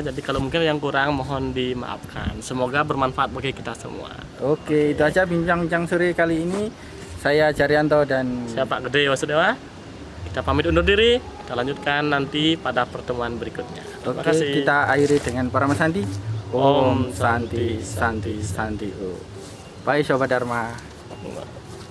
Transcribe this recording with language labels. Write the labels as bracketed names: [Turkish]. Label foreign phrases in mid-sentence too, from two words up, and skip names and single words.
[Indonesian] Jadi kalau mungkin yang kurang mohon dimaafkan. Semoga bermanfaat bagi kita semua. Oke, itu aja bincang-bincang sore kali ini. Saya Jaryanto dan Saya Pak Gede Wasudewa. Kita pamit undur diri. Kita lanjutkan nanti pada pertemuan berikutnya. Terima oke, kasih. kita akhiri dengan para Santi. Om [Sanskrit] Om Santi Santi Santi. Oh. [Indonesian] Bye Sobat Dharma. [Sanskrit] Santi.